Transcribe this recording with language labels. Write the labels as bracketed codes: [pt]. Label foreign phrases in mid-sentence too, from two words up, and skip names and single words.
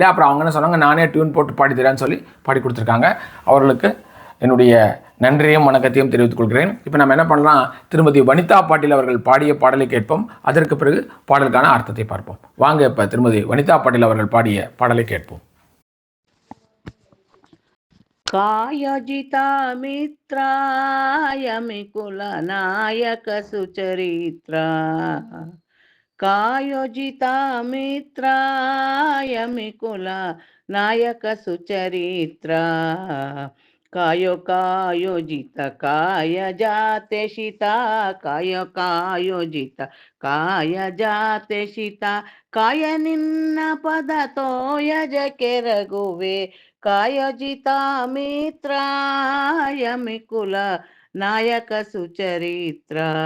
[ta] அப்புறம் அவங்க என்ன சொன்னாங்க, நானே டியூன் போட்டு பாடி தரேன்னு சொல்லி பாடி கொடுத்துருக்காங்க. அவர்களுக்கு என்னுடைய நன்றியும் வணக்கத்தையும் தெரிவித்துக் கொள்கிறேன். இப்போ நம்ம என்ன பண்ணலாம், திருமதி வனிதா பாட்டீல் அவர்கள் பாடிய பாடலை கேட்போம். அதற்கு பிறகு பாடலுக்கான அர்த்தத்தை பார்ப்போம். வாங்க இப்போ திருமதி வனிதா பாட்டீல் அவர்கள் பாடிய பாடலை கேட்போம். [kn] ಕಾಯಜಿತಾ ಮಿತ್ರಾಯ ಮಿಕುಲ ನಾಯಕ ಸುಚರಿತ್ರ ಕಾಯೋಜಿತಾ ಮಿತ್ರಾಯ ಮಿಕುಲ ನಾಯಕ ಸುಚರಿತ್ರ ಕಾಯೋ ಕಾಯೋಜಿತ ಕಾಯ ಜಾತೆ ಶಿತಾ ಕಾಯೋ ಕಾಯೋಜಿತ ಕಾಯ ಜಾತೆ ಶಿತಾ ಕಾಯ ನಿನ್ನ ಪದ ತೋಯಜ ಕೆರಗುವೆ ಕಾಯೋಜಿತ ಮಿತ್ರಾಯ ಮಿಕುಲ ನಾಯಕ ಸುಚರಿತ್ರ